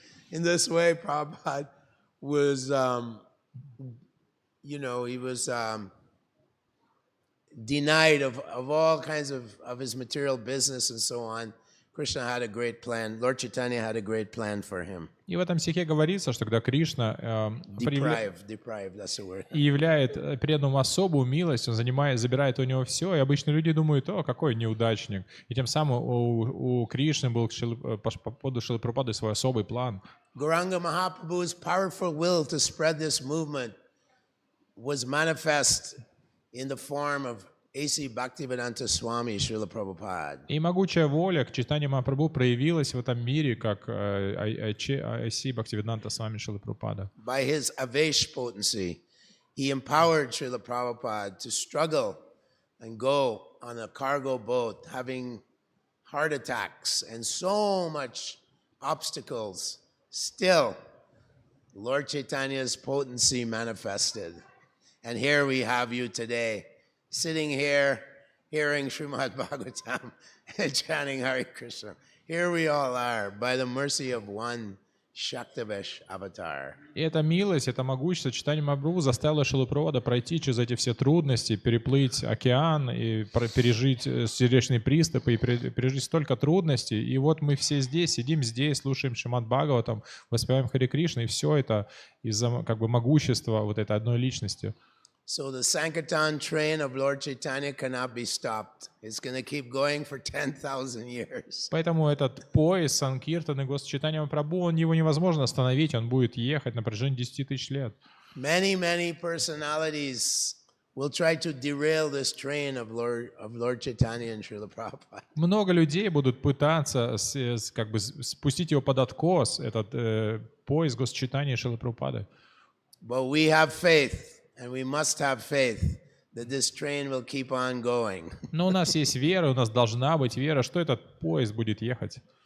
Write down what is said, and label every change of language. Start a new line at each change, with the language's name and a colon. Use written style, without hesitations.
English: In this way, Prabhupada was, he was denied of all kinds of his material business and so on. Krishna had a great plan. Lord Chaitanya had a great plan for him.
Russian: И в этом стихе говорится, что когда Кришна
English: Deprived, that's the word.
Russian: являет преданному особую милость, он забирает у него все, и обычно люди думают, о, какой неудачник. И тем самым у Кришны был по поводу Шрилы Прабхупады свой особый план.
English: Gauranga Mahaprabhu's powerful will to spread this movement was manifest in the form of A.C. Bhaktivedanta Swami Srila Prabhupada.
Russian: И могучая воля к Чайтанье Махапрабху проявилась в этом мире, как A.C. Bhaktivedanta Swami Srila Prabhupada.
English: By his Avesh potency, he empowered Srila Prabhupada to struggle and go on a cargo boat, having heart attacks and so much obstacles. Still, Lord Chaitanya's potency manifested. And here we have you today, sitting here, hearing Srimad Bhagavatam and chanting Hare Krishna. Here we all are, by the mercy of one Shaktavesh avatar.
Russian: И эта милость, это могущество Чайтаньи Махапрабху заставило Шрилу Прабхупаду пройти через эти все трудности, переплыть океан и пережить сердечные приступы, и пережить столько трудностей. И вот мы все здесь, сидим здесь, слушаем Шримад Бхагаватам, воспеваем Харе Кришна, и все это из-за могущества вот этой одной личности.
English: So the Sankirtan train of Lord Chaitanya cannot be stopped. It's going to keep going for 10,000 years.
Russian: Поэтому этот поезд Санкиртаны Госчитания Прабху, его невозможно остановить, он будет ехать на протяжении 10 тысяч лет.
English: Many personalities will try to derail this train of Lord Chaitanya and Srila Prabhupada.
Russian: Много людей будут пытаться как бы спустить его под откос, этот поезд Госчитания Шрилы Прабхупады.
English: But we have faith, and we must have faith that this train will keep on going.
Russian: Но у нас есть вера, у нас должна быть вера, что этот поезд будет ехать.